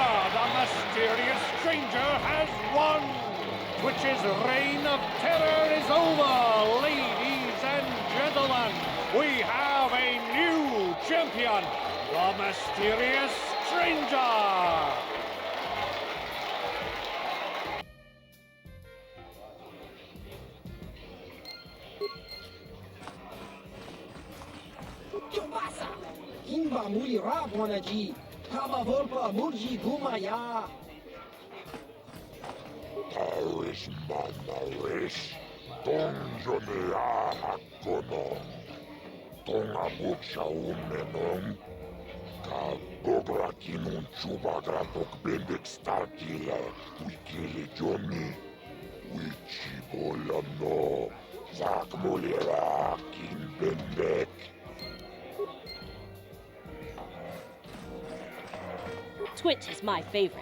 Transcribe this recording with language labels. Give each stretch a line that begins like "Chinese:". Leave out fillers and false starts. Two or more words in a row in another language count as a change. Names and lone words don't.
English: The mysterious stranger has won! Twitch's reign of terror is over! Ladies and gentlemen, we have a new champion! The mysterious stranger! Kimba Muli Rabwanaji, Kama Volpa Murji Gumaya. Taoish Manarish, Tonjonea Hakono, Tongabuksha Umenon, Kabogra Kinun Chubagratok Bendak Starkila, Wikili Jomi, Wichibola no, Zak Molera, Kin Bendak. Twitch is my favorite.